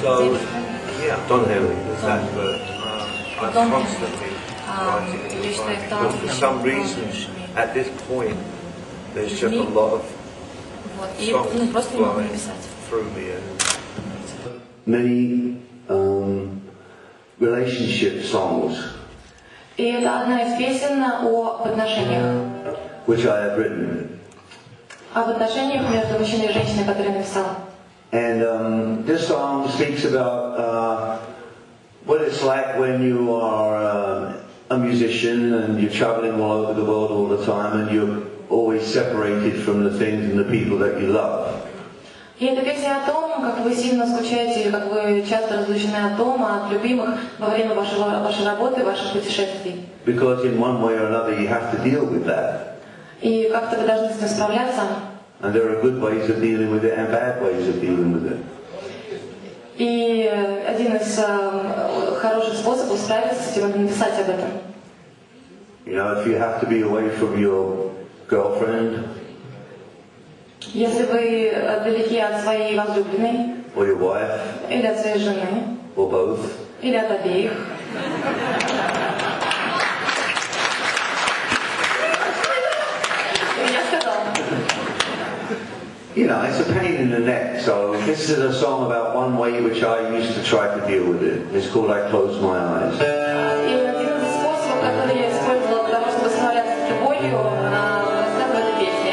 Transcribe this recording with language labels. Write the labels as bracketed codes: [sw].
[en] So yeah, Don Henley is that, but I'm constantly writing and inspiring because for some reason at this point there's just a lot of songs flowing through me. Many relationship songs, [ru] И это одна из песен об отношениях. [en] which I have written. [ru] Об отношениях между мужчиной и женщиной, которые я написала. [en] And this song speaks about what it's like when you are a musician and you're traveling all over the world all the time and you're always separated from the things and the people that you love. [ru] И это песня о том, как вы сильно скучаете, или как вы часто разлучены от дома, от любимых во время вашей работы, ваших путешествий. [en] Because in one way or another you have to deal with that. [ru] И как-то вы должны с этим справляться. [en] And there are good ways of dealing with it and bad ways of dealing with it. [ru] И один из хороших способов справиться с этим — это написать об этом. [en] You know, if you have to be away from your girlfriend, [ru] если вы далеки от своей возлюбленной, [en] or your wife, [ru] или от своей жены, [en] or both, [ru] или от обеих, я сказала. [en] you know, it's a pain in the neck. So this is a song about one way which I used to try to deal with it. It's called I Close My Eyes. [ru] И один из способов, который я использовала для того, чтобы справляться с этой болью, рассказываю в этой песне.